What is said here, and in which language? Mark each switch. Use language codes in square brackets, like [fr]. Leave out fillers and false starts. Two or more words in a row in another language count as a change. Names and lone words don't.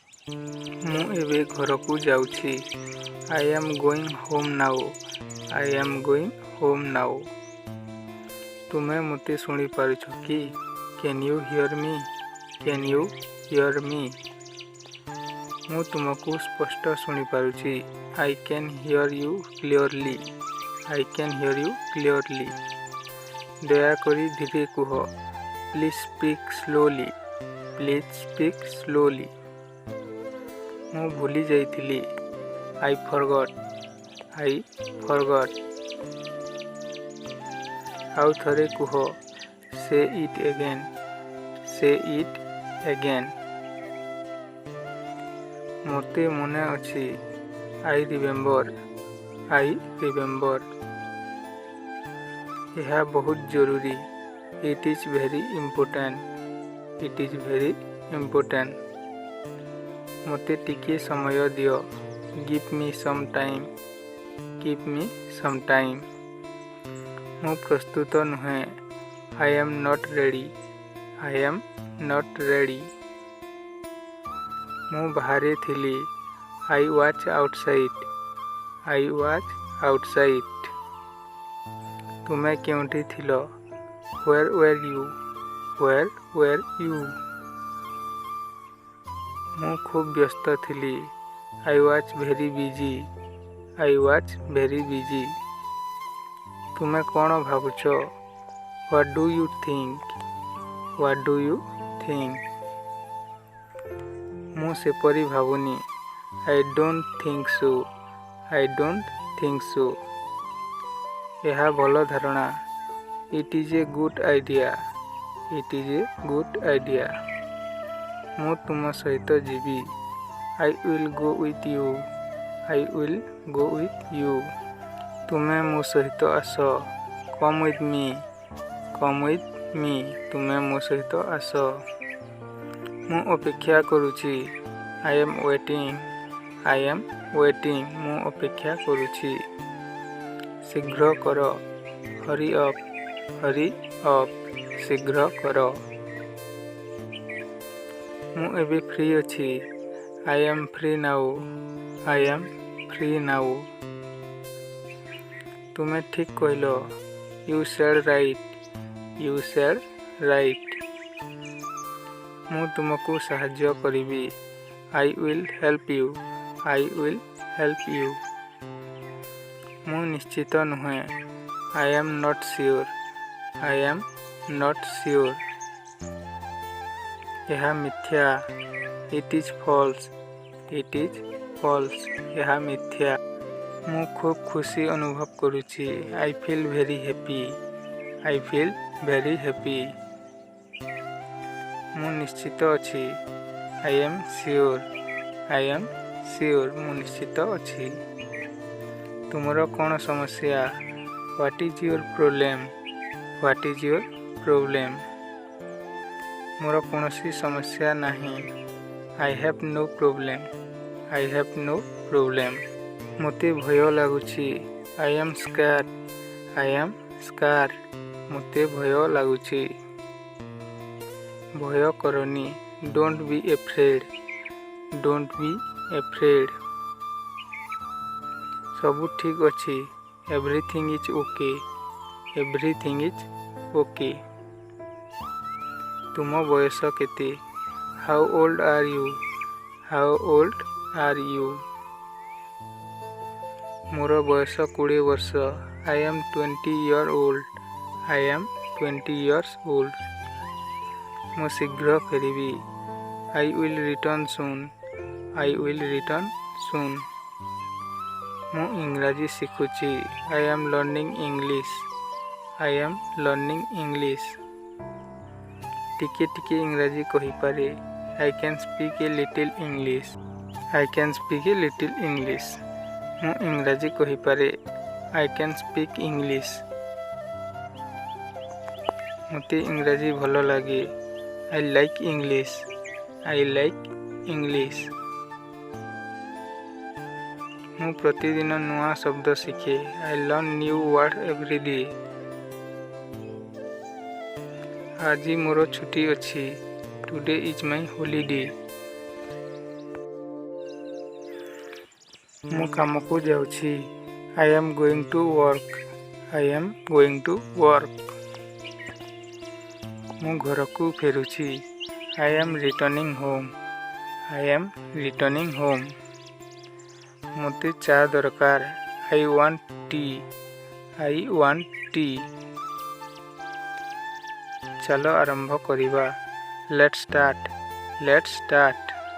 [or] ମୁଁ ଏବେ ଘରକୁ ଯାଉଛି। [en] I am going home now. I am going home now. [or] ତୁମେ ମୋତେ ଶୁଣିପାରୁଛ କି? [en] Can you hear me? Can you hear me? [or] ମୁଁ ତୁମକୁ ସ୍ପଷ୍ଟ ଶୁଣିପାରୁଛି। [en] I can hear you clearly. I can hear you clearly. [or] ଦୟାକରି ଧୀରେ କୁହ। [en] Please speak slowly. Please speak slowly. [or] ମୁଁ ଭୁଲି ଯାଇଥିଲି। [en] I forgot. I forgot. [or] ଆଉ ଥରେ କୁହ। [en] Say it again. Say it again. [or] ମୋତେ ମନେ ଅଛି। [en] I remember. I remember. [or] ଏହା ବହୁତ ଜରୁରୀ। [en] It is very important. It is very important. [or] ମୋତେ ଟିକିଏ ସମୟ ଦିଅ। [en] Give me some time. Give me some time. [or] ମୁଁ ପ୍ରସ୍ତୁତ ନୁହେଁ। [en] I am not ready. I am not ready. [or] ମୁଁ ବାହାରେ ଥିଲି। [en] I was outside. I was outside. [or] ତୁମେ କେଉଁଠି ଥିଲ? [en] Where were you? Where were you? [or] ମୁଁ ଖୁବ୍ ବ୍ୟସ୍ତ ଥିଲି। [en] I was very busy. I was very busy. [or] ତୁମେ କ'ଣ ଭାବୁଛ? [en] What do you think? What do you think? [or] ମୁଁ ସେପରି ଭାବୁନି। [en] I don't think so. I don't think so. [or] ଏହା ଭଲ ଧାରଣା। [en] It is a good idea. It is a good idea. [or] ମୁଁ ତୁମ ସହିତ ଯିବି। [en] I will go with you. I will go with you. [or] ତୁମେ ମୋ ସହିତ ଆସ। [en] Come with me. Come with me. [or] ତୁମେ ମୋ ସହିତ ଆସ। ମୁଁ ଅପେକ୍ଷା କରୁଛି। [en] I am waiting. I am waiting. [or] ମୁଁ ଅପେକ୍ଷା କରୁଛି। ଶୀଘ୍ର କର। [en] Hurry up. Hurry up. [or] ଶୀଘ୍ର କର। ମୁଁ ଏବେ ଫ୍ରି ଅଛି। [en] I am free now. I am free now. [or] ତୁମେ ଠିକ୍ କହିଲ। [en] You said right. You said right. [or] ମୁଁ ତୁମକୁ ସାହାଯ୍ୟ କରିବି। [en] I will help you. I will help you. [or] ମୁଁ ନିଶ୍ଚିତ ନୁହେଁ। [en] I am not sure. I am not sure. [or] ଏହା ମିଥ୍ୟା। [en] It is false. It is false. [or] ଏହା ମିଥ୍ୟା। ମୁଁ ଖୁବ୍ ଖୁସି ଅନୁଭବ କରୁଛି। [en] I feel very happy. I feel very happy. [or] ମୁଁ ନିଶ୍ଚିତ ଅଛି। [en] I am sure. I am sure. [or] ମୁଁ ନିଶ୍ଚିତ ଅଛି। ତୁମର କ'ଣ ସମସ୍ୟା? [en] What is your problem? What is your problem? [or] ମୋର କୌଣସି ସମସ୍ୟା ନାହିଁ। [en] I have no problem. I have no problem. [or] ମୋତେ ଭୟ ଲାଗୁଛି। [en] I am scared. I am scared. [or] ମୋତେ ଭୟ ଲାଗୁଛି। ଭୟ କରନି। [en] Don't be afraid. Don't be afraid. [or] ସବୁ ଠିକ୍ ଅଛି। [en] Everything is okay. Everything is okay. [or] ତୁମ ବୟସ କେତେ? [en] How old are you? How old are you? [or] ମୋର ବୟସ 20 ବର୍ଷ। [en] I am 20 years old. I am 20 years old. [or] ମୁଁ ଶୀଘ୍ର ଫେରିବି। [en] I will return soon. I will return soon. [or] ମୁଁ ଇଂରାଜୀ ଶିଖୁଛି। [en] I am learning English. I am learning English. [or] ଟିକେ ଟିକେ ଇଂରାଜୀ କହିପାରେ। [en] I can speak a little English. I can speak a little English. [or] ମୁଁ ଇଂରାଜୀ କହିପାରେ। [en] I can speak English. [or] ମୋତେ ଇଂରାଜୀ ଭଲ ଲାଗେ। [en] I like English. I like English. [or] ମୁଁ ପ୍ରତିଦିନ ନୂଆ ଶବ୍ଦ ଶିଖେ। [en] I learn new words every day. [or] ଆଜି ମୋର ଛୁଟି ଅଛି। [en] Today is my holiday. [or] ମୁଁ କାମକୁ ଯାଉଛି। [en] I am going to work. I am going to work. [or] ମୁଁ ଘରକୁ ଫେରୁଛି। [en] I am returning home. I am returning home. [or] ମୋତେ ଚା ଦରକାର। [en] I want tea. I want tea. [or] ଚାଲ ଆରମ୍ଭ କରିବା। [en] Let's start. Let's start.